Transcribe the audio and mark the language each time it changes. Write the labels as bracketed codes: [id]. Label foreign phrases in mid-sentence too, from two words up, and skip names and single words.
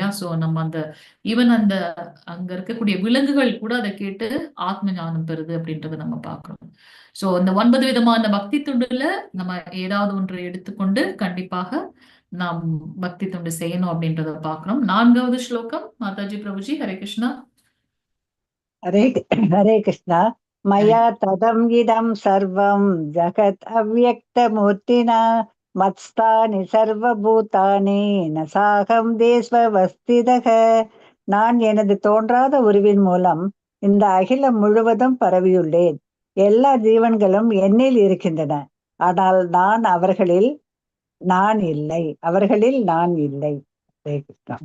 [ta] சோ நம்ம அந்த ஈவன் அந்த அங்க இருக்கக்கூடிய விலங்குகள் கூட அதை கேட்டு ஆத்ம ஞானம் பெறுது அப்படின்றத நம்ம பார்க்கிறோம். சோ இந்த 9 விதமான பக்தி தொண்டுல நம்ம ஏதாவது ஒன்றை எடுத்துக்கொண்டு கண்டிப்பாக நாம் பக்தி தொண்டு செய்யணும் அப்படின்றத பார்க்கிறோம். 4வது ஸ்லோகம் மாதாஜி பிரபுஜி. ஹரே கிருஷ்ணா. [sa] हरे हरे कृष्ण। मया तदम् इदं सर्वं जगत् अव्यक्तमूर्तिना मत्स्थानि सर्वभूतानि न साகம் தேஸ்வவஸ்திதக. [ta] நான் எனது தோன்றாத உருவின் மூலம் இந்த அகிலம் முழுவதும் பரவியுள்ளேன். எல்லா ஜீவன்களும் என்னில் இருக்கின்றன, ஆனால் அவர்களில் நான் இல்லை. ஹரே கிருஷ்ணா.